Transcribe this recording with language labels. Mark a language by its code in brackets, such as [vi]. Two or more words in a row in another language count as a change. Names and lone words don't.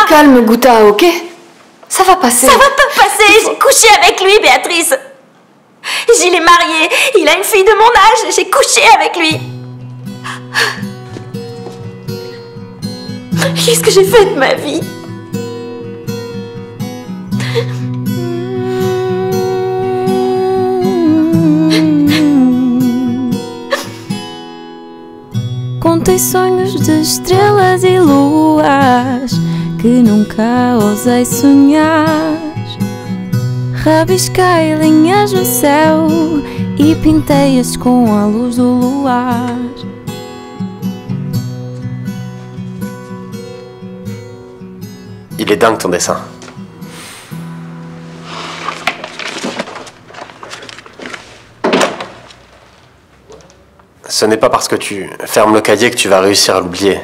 [fr] Calme, Gouta, ok? Ça va passer. Ça va pas passer, j'ai couché avec lui, Béatrice. Gilles est marié, il a une fille de mon âge, j'ai couché avec lui. Qu'est-ce que j'ai fait de ma vie? [pt] Contei sonhos de estrelas e luas que nunca ousei sonhar. Rabisquei linhas no céu e pintei-as com a luz do luar. [fr] Il est dingue ton dessin. Ce n'est pas parce que tu fermes le cahier que tu vas réussir à l'oublier.